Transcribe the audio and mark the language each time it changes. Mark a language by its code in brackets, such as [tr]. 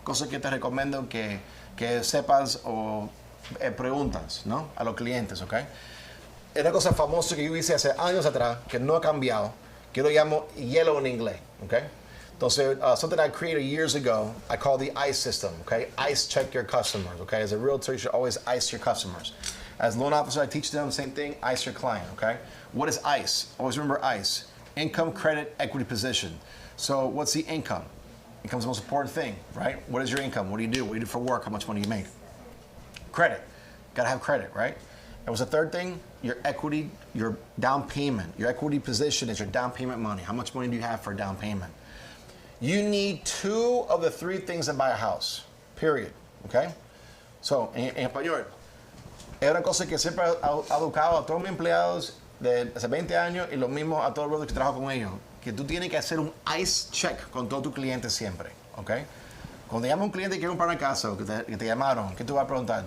[es] Cosas que te recomiendo que sepas o preguntas, ¿no? A los clientes, ¿ok? Es una cosa famosa que yo hice hace años atrás, que no ha cambiado, que lo llamo yellow en inglés, ¿ok? Entonces, [en] something I created years ago, I call the ICE system, okay? ICE check your customers, okay? As a realtor, you should always ICE your customers. As a loan officer, I teach them the same thing, ICE your client, okay? What is ICE? Always remember ICE. Income, credit, equity, position. So what's the income? Income's the most important thing, right? What is your income? What do you do? What do you do for work? How much money do you make? Credit. Gotta have credit, right? And what's the third thing? Your equity, your down payment. Your equity position is your down payment money. How much money do you have for a down payment? You need 2 of the 3 things to buy a house, period, okay? So, [es] en español, es una cosa que siempre ha educado a todos mis empleados de hace 20 años y lo mismo a todos los que trabajo con ellos, que tú tienes que hacer un ICE check con todos tus clientes siempre, ¿ok? Cuando llama un cliente que quiere comprar una casa o que te llamaron, ¿qué tú vas a preguntar?